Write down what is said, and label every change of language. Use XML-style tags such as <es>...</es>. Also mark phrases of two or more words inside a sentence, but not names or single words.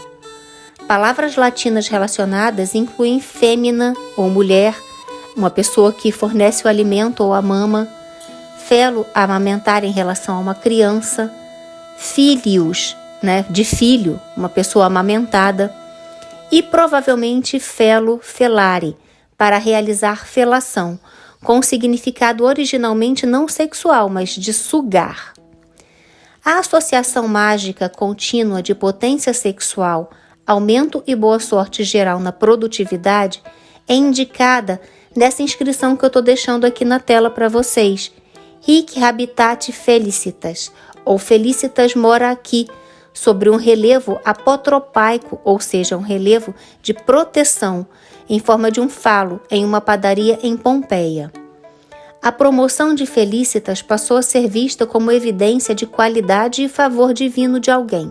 <pt>Palavras latinas relacionadas incluem fêmina ou mulher, uma pessoa que fornece o alimento ou a mama, felo, amamentar em relação a uma criança, filius, de filho, uma pessoa amamentada, e provavelmente felo, felare, para realizar felação, com significado originalmente não sexual, mas de sugar. A associação mágica contínua de potência sexual, aumento e boa sorte geral na produtividade é indicada nessa inscrição que eu estou deixando aqui na tela para vocês.</pt> <la>Hic habitat felicitas,</la> <pt>ou Felicitas mora aqui, sobre um relevo apotropaico, ou seja, um relevo de proteção, em forma de um falo, em uma padaria em Pompeia. A promoção de Felicitas passou a ser vista como evidência de qualidade e favor divino de alguém.</pt>